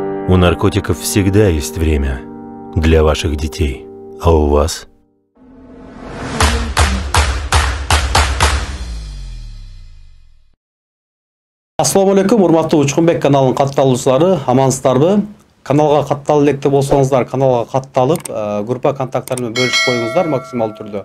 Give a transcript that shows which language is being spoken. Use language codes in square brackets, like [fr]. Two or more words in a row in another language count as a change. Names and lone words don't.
[ru] У наркотиков всегда есть время для ваших детей. А у вас? [ar] السلام عليكم, [ky] урматтуу Учкунбек каналынын катталуучулары, амансыздарбы? Каналга катталып электе болсоңуздар, каналга катталып, группа контакттары менен бөлүшүп коюңуздар максималдуу түрдө.